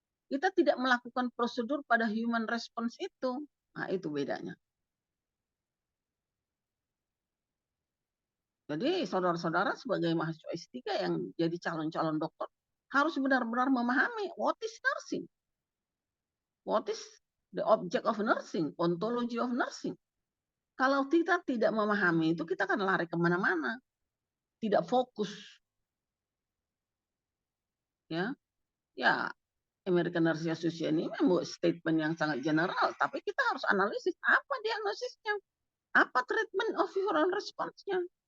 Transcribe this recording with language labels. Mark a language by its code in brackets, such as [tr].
[id] Kita tidak melakukan prosedur pada human response itu. Nah, itu bedanya. Jadi saudara-saudara sebagai mahasiswa S3 yang jadi calon-calon dokter harus benar-benar memahami [en] what is nursing. What is the object of nursing, ontology of nursing. [id] Kalau kita tidak memahami itu, kita akan lari kemana-mana. Tidak fokus. Ya, American Nurses Association ini membuat statement yang sangat general, tapi kita harus analisis apa diagnosisnya, apa [en] treatment of human response-nya.